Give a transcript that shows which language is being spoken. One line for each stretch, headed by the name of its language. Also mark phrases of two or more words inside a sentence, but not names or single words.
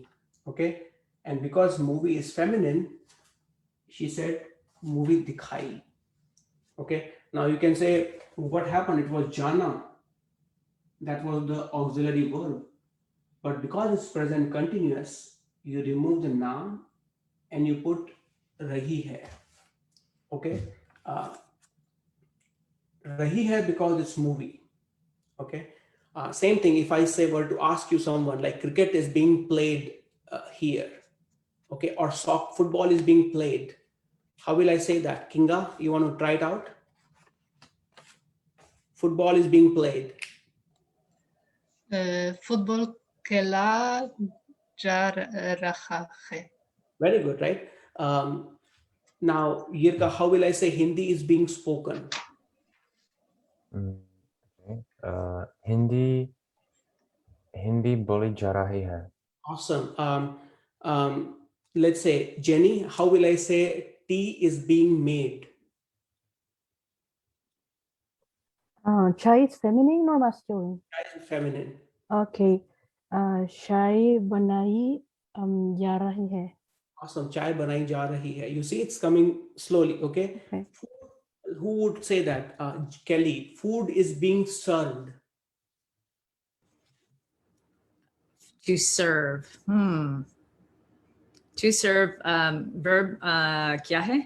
English: Okay, and because movie is feminine, she said movie dikhai. Okay, now you can say what happened, it was jana, that was the auxiliary verb, but because it's present continuous, you remove the noun and you put
Hindi: rahi hai.
English: Okay,
Hindi: rahi hai
English: because it's movie. Okay, same thing if I say were to ask you someone like cricket is being played here, okay, or football is being played, how will I say that? Kinga, you want to try it out? Football is being played.
Hindi: Football खेला जा रहा है.
English: Very good, right? Now, Yirka, how will I say Hindi is being spoken?
Hindi: Okay. Hindi boli ja rahi hai.
English: Awesome. Let's say Jenny, how will I say tea is being made? Chai is feminine or masculine? Chai is feminine.
Hindi: Okay. Chai banai ja rahi hai. Awesome. Chai banai ja rahi hai.
English: You see, it's coming slowly. Okay. Who would say that? Kelly, food is being served. To serve. To serve, verb
Hindi: kya hai?